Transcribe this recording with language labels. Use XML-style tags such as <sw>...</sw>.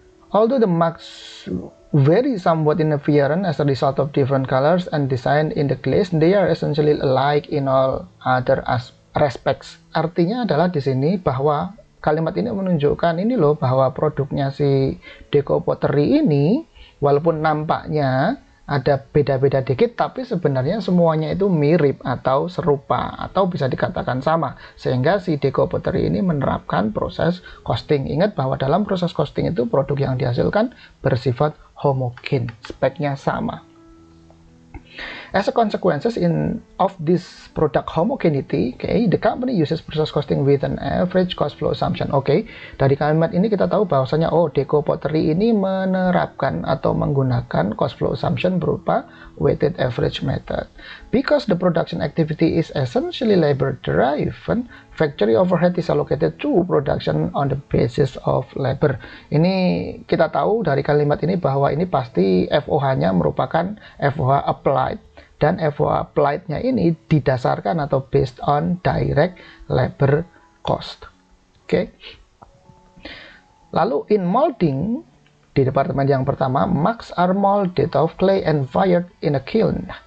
<en>Although the mugs vary somewhat in appearance as a result of different colors and design in the glaze, they are essentially alike in all other respects.</en> <id>Artinya adalah di sini bahwa kalimat ini menunjukkan ini loh, bahwa produknya si Deco Pottery ini walaupun nampaknya ada beda-beda dikit, tapi sebenarnya semuanya itu mirip atau serupa atau bisa dikatakan sama, sehingga si Deco Pottery ini menerapkan proses costing. Ingat bahwa dalam proses costing itu produk yang dihasilkan bersifat homogen, speknya sama.</id> <en>As a consequence of this product homogeneity, okay, the company uses process costing with an average cost flow assumption.</en> <id>Okay, dari kalimat ini kita tahu bahwasanya Deco Pottery ini menerapkan atau menggunakan cost flow assumption berupa weighted average method.</id> <en>Because the production activity is essentially labor driven, factory overhead is allocated to production on the basis of labor.</en> <id>Ini kita tahu dari kalimat ini bahwa ini pasti FOH-nya merupakan FOH applied. Dan FOH applied-nya ini didasarkan atau</id> <en>based on direct labor cost.</en> <id>Oke. Lalu</id> <en>in molding,</en> <id>di departemen yang pertama,</id> <en>mugs are molded of clay and fired in a kiln.</en>